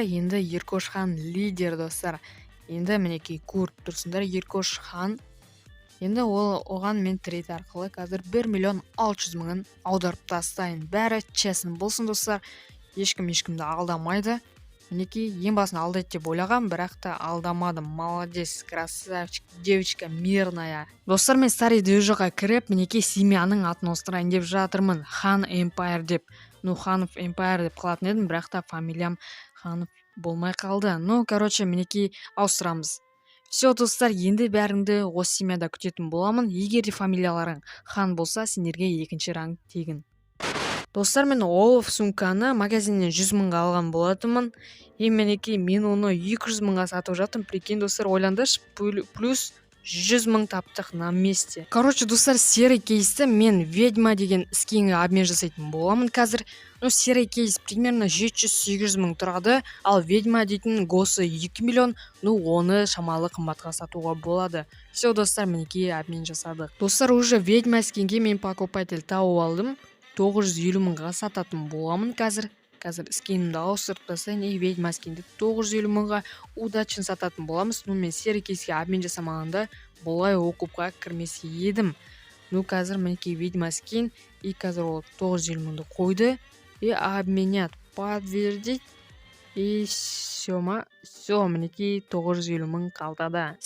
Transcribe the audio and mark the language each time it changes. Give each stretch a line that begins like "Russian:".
Kazakh: Енді Еркош хан лидер, достар. Енді мінекей көріп тұрсыңдар, Еркош хан. Енді оған мен трейд арқылы қазір 1.600.000 аударып тастайын. Бәрі честно болсын, достар. Ешкімді алдамайды. Мінекей ең басын алдайды деп ойлағам, бірақ та алдамадым.
Russian: Молодец, красавчик, девочка мирная.
Kazakh: Достар, мен старый движокқа кіріп, мінекей семьяның атын ауыстырайын деп жатырмын. Хан Empire деп. Ханов Empire деп қалатын едім, бірақ та фамилиям Ханов болмай қалды. Короче, мінекей ауыстырамыз. Все, достар, енді бәріңді осы семьяда күтетін боламын. Егер де фамилияларың хан болса, сендерге екінші ранг тегін. Достар, мен Олаф сумканы магазиннен 100.000-ға алған болатынмын. Мінекей мен оны 200.000-ға сатып жатырмын. Прикинь, достар, ойлаңдаршы, плюс 100.000 таптық
Russian: на месте.
Kazakh: Короче, достар, серый кейсті мен ведьма деген скинге обмен жасайтын боламын қазір. Серый кейс примерно 700-800.000 тұрады, ал ведьма дейтін госы 2 миллион, оны шамалы қымбатқа сатуға болады. Все, достар, мінекей обмен жасадық. Достар, уже ведьма скинге мен покупатель тауып алдым. 950.000-ға сататын боламын қазір. Қазір скинімді ауыстырып тастайын, и ведьма скинді 950.000-ға удачын сататын боламыз. Мен серый кейске обмен жасамағанда болай окупқа кірмес едім. Қазір мінекей ведьма скин, и қазір ол 950.000-ді қойды, и
Russian: обменять, подтвердить,
Kazakh: и все, мінекей 950.000 қалтада.